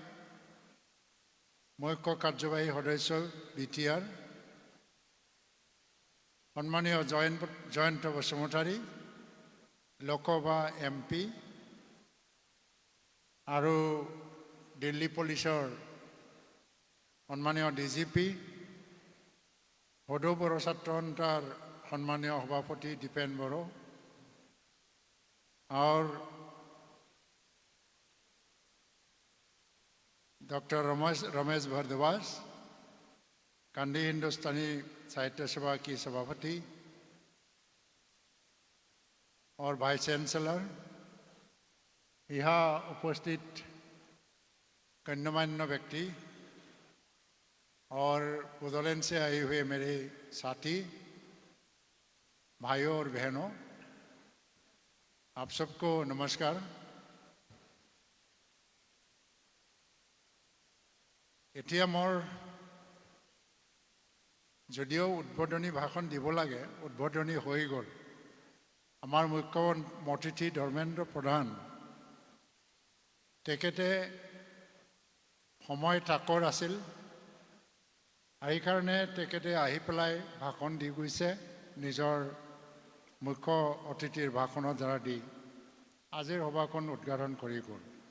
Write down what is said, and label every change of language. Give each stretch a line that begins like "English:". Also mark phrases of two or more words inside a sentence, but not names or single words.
Assamese: মুখ্য কাৰ্যবাহী সদস্য BTR, সন্মানীয় জয়ন্ত বসুমতাৰী লোকসভা MP আৰু দিল্লী পুলিচৰ সন্মানীয় DGP, সদৌ বড়ো ছাত্ৰ সন্থাৰ সন্মানীয় সভাপতি দীপেন বড়ো और
Hindi: डॉक्टर रमेश भारद्वाज, कांडी हिंदुस्तानी साहित्य सभा की सभापति और
English: vice chancellor,
Hindi: यहाँ उपस्थित गण्यमान्य व्यक्ति और बोडोलैंड से आए हुए मेरे साथी भाइयों और बहनों, आप सबको नमस्कार।
Assamese: এতিয়া মোৰ যদিও উদ্বোধনী ভাষণ দিব লাগে, উদ্বোধনী হৈ গ'ল। আমাৰ মুখ্য অতিথি ধৰ্মেন্দ্ৰ প্ৰধান তেখেতে সময় তাকৰ আছিল, সেইকাৰণে তেখেতে আহি পেলাই ভাষণ দি গৈছে নিজৰ মুখ্য অতিথিৰ ভাষণৰ দ্বাৰা দি আজিৰ সভাখন উদ্ঘাটন কৰি গ'ল।